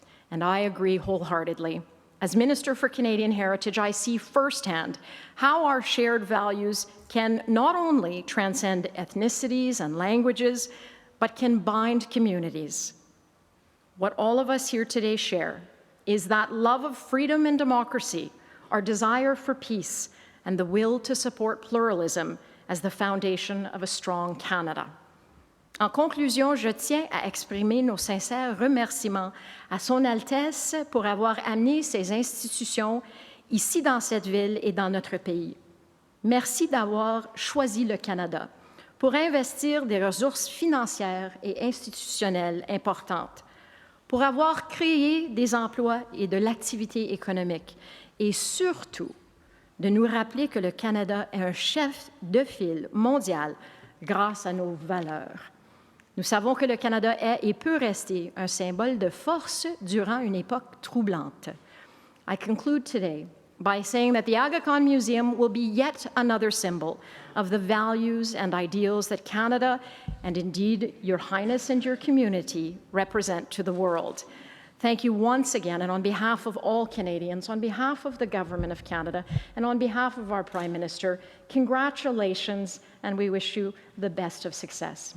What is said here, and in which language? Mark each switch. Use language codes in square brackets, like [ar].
[en] And I agree wholeheartedly. As Minister for Canadian Heritage, I see firsthand how our shared values can not only transcend ethnicities and languages, but can bind communities. What all of us here today share is that love of freedom and democracy, our desire for peace, and the will to support pluralism as the foundation of a strong Canada. [fr] En conclusion, je tiens à exprimer nos sincères remerciements à Son Altesse pour avoir amené ces institutions ici dans cette ville et dans notre pays. Merci d'avoir choisi le Canada pour investir des ressources financières et institutionnelles importantes, pour avoir créé des emplois et de l'activité économique, et surtout de nous rappeler que le Canada est un chef de file mondial grâce à nos valeurs. Nous savons que le Canada est et peut rester un symbole de force durant une époque troublante. [en] I conclude today by saying that the Aga Khan Museum will be yet another symbol of the values and ideals that Canada, and indeed Your Highness and your community, represent to the world. Thank you once again, and on behalf of all Canadians, on behalf of the Government of Canada, and on behalf of our Prime Minister, congratulations, and we wish you the best of success.